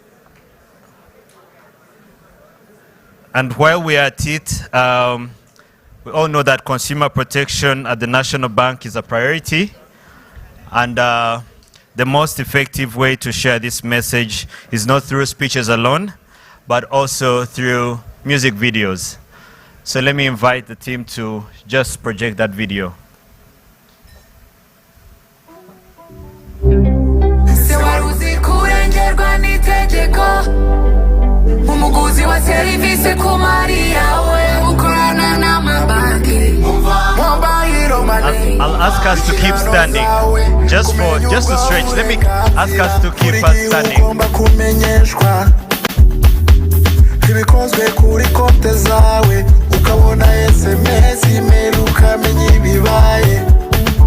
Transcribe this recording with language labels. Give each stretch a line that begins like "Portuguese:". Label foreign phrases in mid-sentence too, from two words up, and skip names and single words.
English: And while we are at it, we all know that consumer protection at the National Bank is a priority. And the most effective way to share this message is not through speeches alone, but also through music videos. So let me invite the team to just project that video.
Rundi: Umuguzi wa service ku mari yawe ukorana n'amabanki
English: mobile money. I'll ask us to keep standing just to stretch. Let me ask us to keep us standing.
Rundi: Kumenyeshwa ibikozwe kuri konte zawe ukabona SMS email ukamenya ibibaye